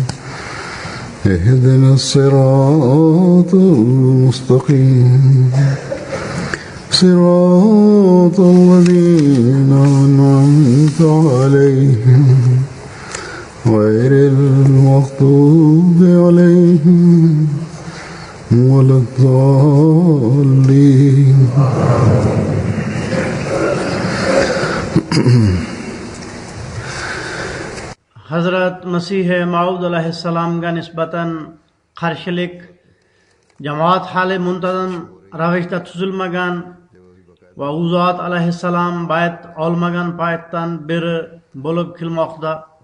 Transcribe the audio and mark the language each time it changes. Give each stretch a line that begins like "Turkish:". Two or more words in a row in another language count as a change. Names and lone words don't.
Arabic: اهدنا الصراط المستقيم صراط الذين أنعمت عليهم غير المغضوب عليهم ولا الضالين.
Uzbek: Hazrat Masih Maud aleyhisselamga nisbatan qarshilik jamoat hali muntazam ravishda tuzilmagan va u zot aleyhisselam bayat olmagan paytdan beri bo'lib kelmoqda.